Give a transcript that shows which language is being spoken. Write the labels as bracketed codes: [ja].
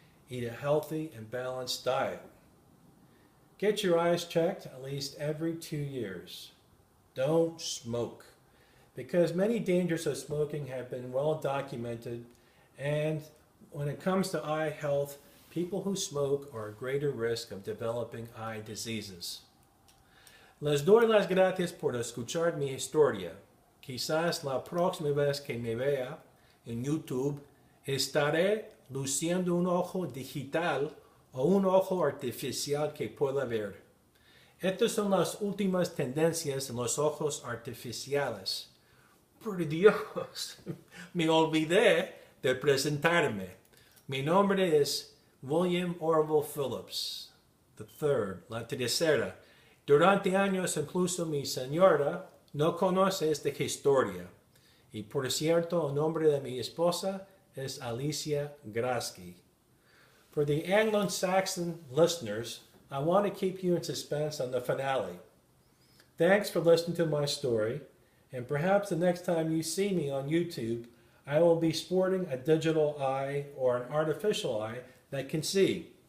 [en] Eat a healthy and balanced diet. Get your eyes checked at least every 2 years. Don't smoke, because many dangers of smoking have been well documented, and when it comes to eye health, people who smoke are at greater risk of developing eye diseases. [es] Les doy las gracias por escuchar mi historia. Quizás la próxima vez que me vea en YouTube estaré luciendo un ojo digital o un ojo artificial que pueda ver. Estas son las últimas tendencias en los ojos artificiales. Por Dios, me olvidé de presentarme. Mi nombre es William Orville Phillips III, la tercera. Durante años incluso mi señora no conoce esta historia. Y por cierto, el nombre de mi esposa es Alicia Gratzky. [en] For the Anglo-Saxon listeners, I want to keep you in suspense on the finale. Thanks for listening to my story, and perhaps the next time you see me on YouTube, I will be sporting a digital eye or an artificial eye that can see.